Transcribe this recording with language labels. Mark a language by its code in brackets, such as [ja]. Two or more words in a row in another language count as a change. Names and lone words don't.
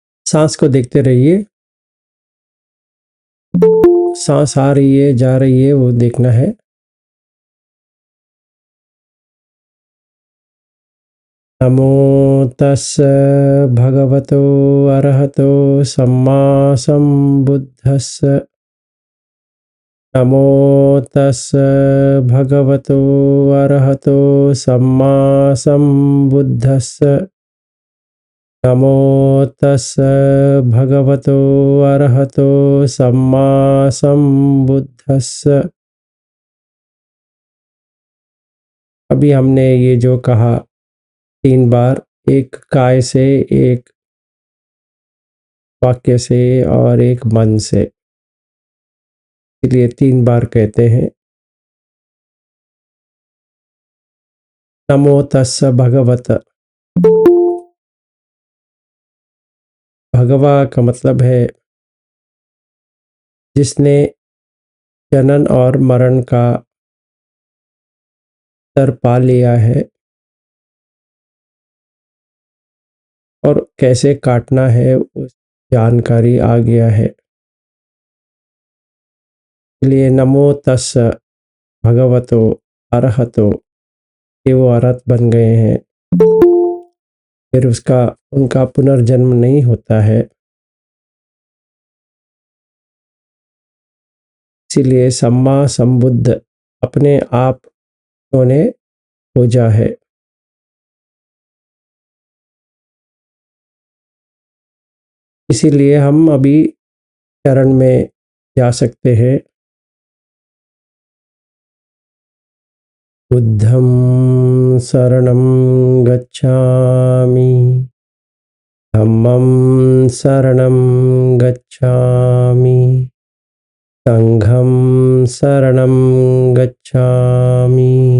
[hi] सांस को देखते रहिए। सांस आ रही है, जा रही है, वो देखना है। [pi] नमो तस्स भगवतो अरहतो सम्मा संबुद्धस्स। नमो तस्स भगवतो अरहतो सम्मा संबुद्धस्स। नमो तस्स भगवतो अरहतो सम्मा संबुद्धस्स। [hi] अभी हमने ये जो कहा 3 बार, एक काय से, एक वाक्य से और एक मन से, इसलिए 3 बार कहते हैं। [pi] नमो तस्स भगवत। [hi] भगवा का मतलब है जिसने जनन और मरण का डर पा लिया है और कैसे काटना है उस जानकारी आ गया है, इसलिए [pi] नमो तस्स भगवतो अरहतो, [hi] ये वो अरहत बन गए हैं, फिर उनका पुनर्जन्म नहीं होता है। इसीलिए [pi] सम्मा संबुद्ध, [hi] अपने आप उन्होंने खोजा है। इसीलिए हम अभी चरण में जा सकते हैं। [pi] बुद्धं शरणं गच्छामि, धम्मं शरणं गच्छामि, संघं शरणं गच्छामि,